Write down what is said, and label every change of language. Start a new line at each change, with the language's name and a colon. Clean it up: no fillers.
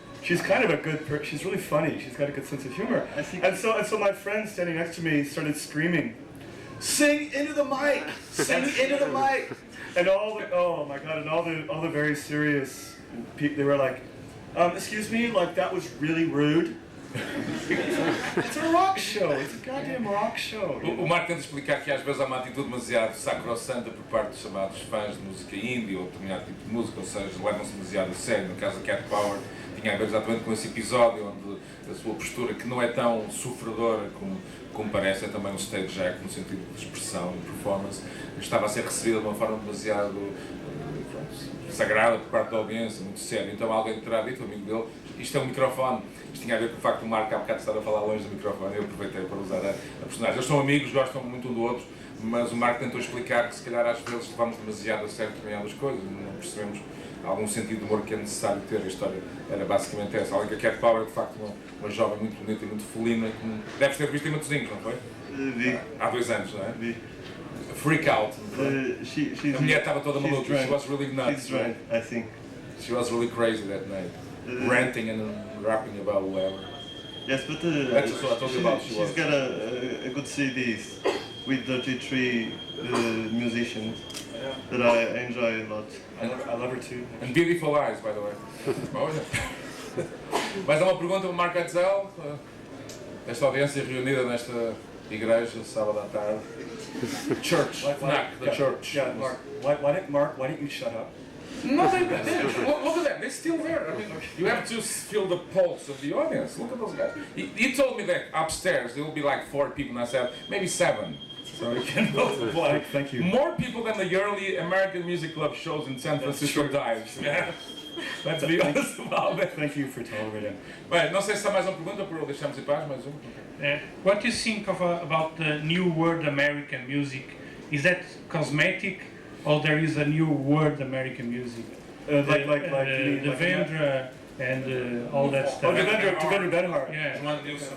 English: She's kind of a good she's really funny. She's got a good sense of humor. And so my friend standing next to me started screaming, sing into the mic, sing into the mic. And oh my God, and all the very serious people, they were like, excuse me, like that was really rude. It's a rock show, it's a goddamn rock show.
Portuguese: O Marco tenta explicar que às vezes há uma atitude demasiado sacrossanta por parte dos chamados fãs de música indie ou determinado tipo de música, ou seja, levam-se demasiado a sério. No caso da Cat Power, tinha a ver exatamente com esse episódio onde a sua postura, que não é tão sofredora como parece, é também um stage act no sentido de expressão e performance, estava a ser recebida de uma forma demasiado sagrada por parte da audiência, muito séria. Então alguém terá dito, amigo dele, isto é um microfone. Isto tinha a ver com o facto do Marco há bocado estar a falar longe do microfone, eu aproveitei para usar a personagem. Eles são amigos, gostam muito um do outro, mas o Marco tentou explicar que se calhar às vezes levamos demasiado a sério determinadas coisas, não percebemos algum sentido de humor que é necessário ter. A história era basicamente essa. Além que a Cat Power é de facto uma jovem muito bonita e muito felina, que deves ter visto em Matosinhos, não foi? Vi. Há 2 anos, não é? Vi.
English: Freak out. She's
Portuguese: A mulher estava toda maluca,
English: she was really nuts. She's drunk, I think. She was really crazy that night, ranting and rapping about whatever. Yes, but That's what I told you about. she's got a good CDs with 33 musicians that I enjoy a lot. I love her too. And beautiful eyes, by the way.
Portuguese: Olha. Mais uma pergunta para o Marco Eitzel. Esta audiência reunida nesta igreja, sábado à tarde.
English: Church, FNAC, the church. Yeah, Mark, why don't you shut up? No, look at that, they're still there. I mean, you have to feel the pulse of the audience. Look at those guys. He told me that upstairs there will be like 4 people, and I said, maybe 7. So you can multiply. Thank you. More people than the early American Music Club shows in San Francisco Dives. Let's be honest about that. Thank you for tolerating.
Portuguese: Bem, não sei se há mais uma pergunta, por deixarmos em paz, mais um.
English: What do you think about the new world American music? Is that cosmetic, or there is a new world American music? Like Vendra and all that stuff. Oh, Devendra Benhart. Yeah.